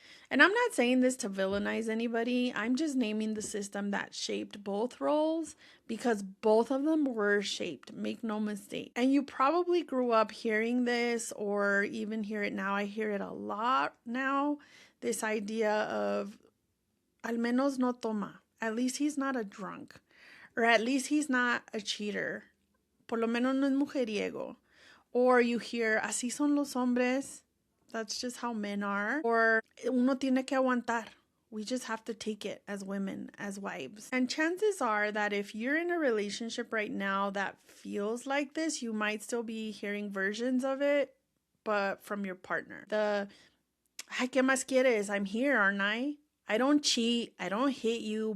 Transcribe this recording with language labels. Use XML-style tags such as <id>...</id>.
<en>And I'm not saying this to villainize anybody. I'm just naming the system that shaped both roles because both of them were shaped. Make no mistake. And you probably grew up hearing this or even hear it now. I hear it a lot now. This idea of</en> <es>al menos no toma.</es> <en>At least he's not a drunk. Or at least he's not a cheater.</en> <es>Por lo menos no es mujeriego.</es> <en>Or you hear</en> <es>así son los hombres.</es> <en>That's just how men are. Or</en> <es>uno tiene que aguantar.</es> <en>We just have to take it as women, as wives. And chances are that if you're in a relationship right now that feels like this, you might still be hearing versions of it, but from your partner.</en> <es>Ay, ¿qué más quieres?</es> <en>I'm here, aren't I? I don't cheat. I don't hit you.</en>